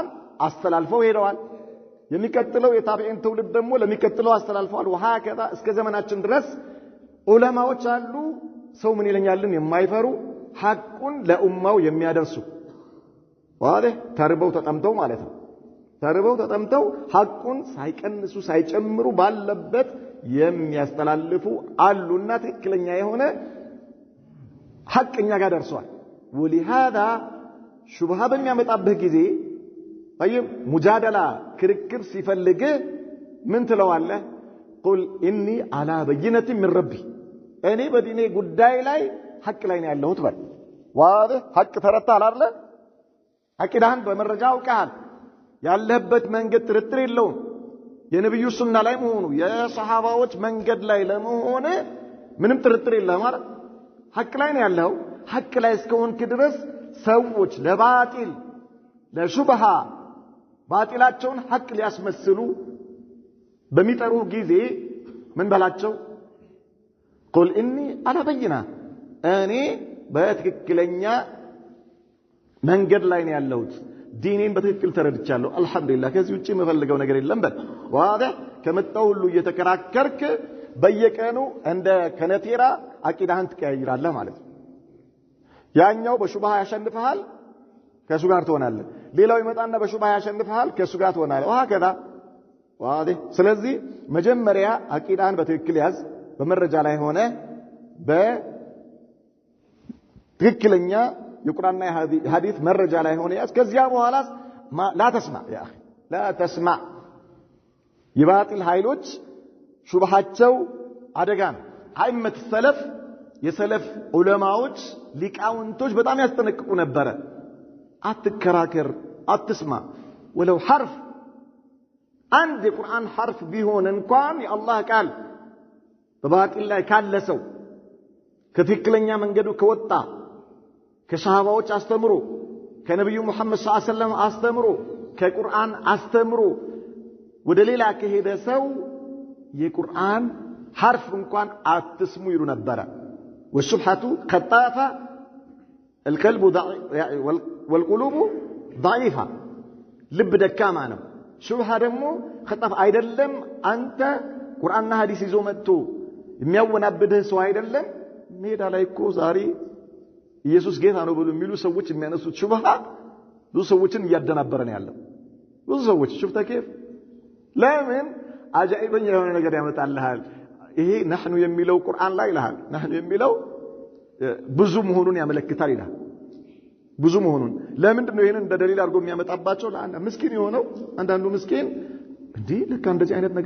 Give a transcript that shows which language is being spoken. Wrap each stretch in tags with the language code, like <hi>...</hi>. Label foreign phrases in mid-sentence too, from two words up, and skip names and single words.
<am>አስተላልፈው ሄደዋል የሚከተለው የታቢዒን ትውልድ ደግሞ ለሚከተለው አስተላልፈዋል ወሃከዛ እስከ ዘመናችን ድረስ ዑለማዎች አሉ ሰው ምን ይለኛልን የማይፈሩ ሐቁን ለኡማው የሚያደርሱ ዋለህ ተርበው ተጠምተው ማለት ነው ተርበው ተጠምተው ሐቁን ሳይቀንሱ ሳይጨምሩ ባለበት የሚያስተላልፉ አሉና ትክክለኛ የሆነ ሐቅኛ ጋር ደርሷል ولهذا ሹብሃ በሚያመጣበት ጊዜ طيب ሙጃደላ ክርክር ሲፈልግ ምን ትለዋለህ</am> <ar>قل اني على بينه من ربي</ar> <am>እኔ በዲኔ ጉዳይ ላይ ሐቅ ላይ ነው ያለሁት በል ዋዲህ ሐቅ ተረታል አይደል አቂዳህን በመረጃ አውቀሃል ያለህበት መንገድ ጥርጥር የለውም የነብዩ ሱና ላይ መሆኑ የሱሐባዎች መንገድ ላይ ለመሆነ ምንም ጥርጥር የለም ማለት ሐቅ ላይ ነው ያለው ሐቅ ላይ እስከሆንክ ድረስ ሰዎች ለባጢል ለሹብሃ ባጢላቸውን ሐቅ ሊያስመስሉ በሚጠሩ ጊዜ ምን በላቸው قل</am> <ar>اني على بينه</ar> <am>እኔ በትክክለኛ መንገድ ላይ ነው ያለሁት ዲኔን በትክክል ተረድቻለሁ አልহামዱሊላህ ከዚህ ውጪ የምፈልገው ነገር የለም በል ዋዲህ ከመጣው ሁሉ እየተከራከርክ በየቀኑ እንደ ከነቴራ አቂዳህን ትቀያይራለህ ማለት ነው ያኛው በሹብሃ ያሸንፈሃል ከሱ ጋር ትሆናለህ ሌላው ይመጣና በሹብሃ ያሸንፈሃል ከሱ ጋር ትሆናለህ</am> <ar>وهكذا واضح</ar> <am>ስለዚህ መጀመሪያ አቂዳህን በትክክል ያዝ በመረጃ ላይ ሆነ በትክክለኛ የቁርአንና የሐዲስ መረጃ ላይ ሆነ ያዝ ከዚያ በኋላ</am> <ar>لا تسمع يا اخي لا</ar> <am>تسمع የባጢል ኃይሎች ሹብሃቸው አደጋ ነው</am> <ar>أئمة السلف</ar> <am>የሰለፍ ዑለማዎች ሊቃውንቶች በጣም ያስጠነቅቁ ነበር አትከራከር አትስማ</am> <ar>ولو حرف</ar> <am>አንድ የቁርአን حرف ቢሆን እንኳን የአላህ ቃል በባጢል ላይ ካለሰው ከትክክለኛ መንገዱ ከወጣ ከሰሃባዎች አስተምሮ ከነብዩ መሐመድ</am> <ar>صلى الله عليه وسلم</ar> <am>አስተምሮ ከቁርአን አስተምሮ ወደ ሌላ ከሄደ ሰው የቁርአን حرف እንኳን አትስሙ ይሉ ነበር</am> <ar>والشبهة خطافة القلب والقلوب ضعيفة</ar> <am>ልብ ደካማ ነው ሹብሃ ደግሞ خطاف አይደለም አንተ ቁርአንና ሐዲስ ይዞ መጥቶ የሚያወናብድህ ሰው አይደለም ሜዳ ላይ እኮ ዛሬ ኢየሱስ ጌታ ነው ብሎ የሚሉ ሰዎች የሚያነሱት ሹብሃ ብዙ ሰዎችን እያደናበረ ነው ያለው ብዙ ሰዎች</am> <ar>شفت كيف</ar> <am>ለምን አጃኢበኛ የሆነ ነገር ያመጣልሃል ይሄ نحن የሚለው ቁርአን ላይ ይላል نحن የሚለው ብዙ መሆኑን ያመለክታል ይላል ብዙ መሆኑን ለምንድን ነው ይሄንን እንደ ደሊል አድርጎ የሚያመጣባቸው ለአንድ ምስኪን የሆነው አንዳንዱ ምስኪን እንዴ ለካ እንደዚህ አይነት ነገር</am>